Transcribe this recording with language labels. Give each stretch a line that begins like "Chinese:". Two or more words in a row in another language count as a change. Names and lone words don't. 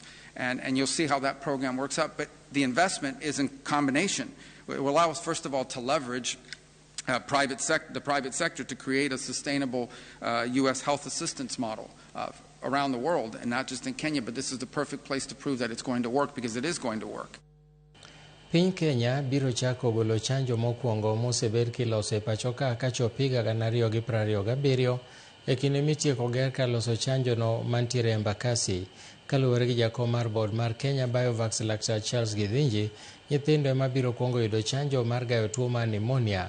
English: And you'll see how that program works out. But the investment is in combination. It will allow us, first of all, to leverage the private sector to create a sustainable U.S. health assistance model around the world, and not just in Kenya, but this is the perfect place to prove that it's going to work, because it is going to work.
Luo (Kenya and Tanzania): Piny Kenya biro chako golo chanjo mokwongo mosebed kiloso e pacho ka chop higa 2027 e kinde mitieko ger ka loso chanjo no mantiere Embakasi. Kaluwore gi jakom mar board mar Kenya Biovax Laktar Charles Githinji, nyithindo ema biro kuongo yudo chanjo mar gayo tuo mar pneumonia.